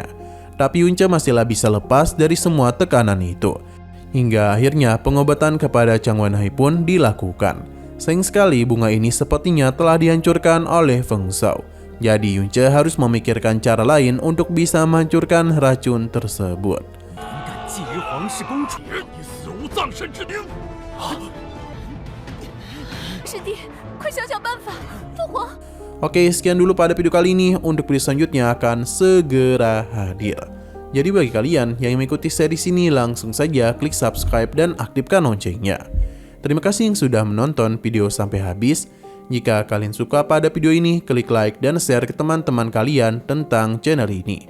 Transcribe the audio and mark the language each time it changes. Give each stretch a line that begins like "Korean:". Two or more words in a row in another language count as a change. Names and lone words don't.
Indonesian: Tapi Yunce masihlah bisa lepas dari semua tekanan itu. Hingga akhirnya pengobatan kepada Chang Wenhai pun dilakukan. Sayang sekali bunga ini sepertinya telah dihancurkan oleh Feng Zhao. Jadi Yunce harus memikirkan cara lain untuk bisa menghancurkan racun tersebut.
Chinese: 敢觊觎皇室公主，你死无葬身之地！师弟，快想想办法！父皇，
Indonesian: Oke, sekian dulu pada video kali ini. Untuk video selanjutnya akan segera hadir. Jadi bagi kalian yang mengikuti series ini, langsung saja klik subscribe dan aktifkan loncengnya. Terima kasih yang sudah menonton video sampai habis. Jika kalian suka pada video ini, klik like dan share ke teman-teman kalian tentang channel ini.